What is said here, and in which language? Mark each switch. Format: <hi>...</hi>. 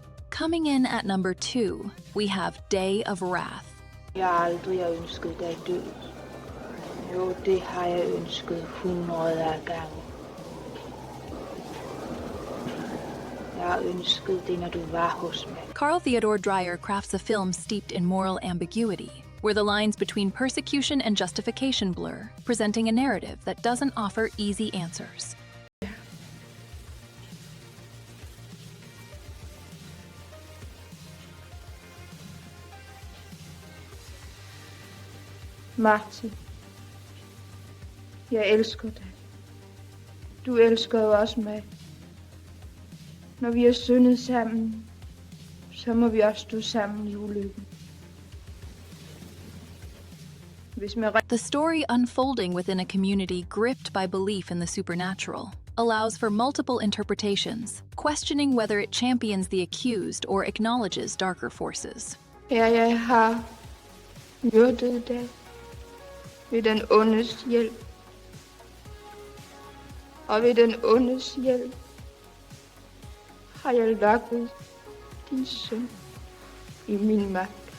<en>Coming in at number 2, we have Day of Wrath.</en> <da>Jeg har aldrig ønsket dig død. Jo, det har jeg ønsket hundreder af gange. Jeg har ønsket det, når du var hos mig.</da> <en>Carl Theodor Dreyer crafts a film steeped in moral ambiguity, where the lines between persecution and justification blur, presenting a narrative that doesn't offer easy answers.</en> <da>Martin, jeg elsker dig. Du elsker jo også mig. Når vi har syndet sammen, så må vi også stå sammen i ulykken.</da> <en>The story unfolding within a community gripped by belief in the supernatural allows for multiple interpretations, questioning whether it champions the accused or acknowledges darker forces.</en> <da>Ja, jeg har myrdet dig ved den ondes hjælp. Og ved den ondes hjælp har jeg lokket din søn i min magt.</da>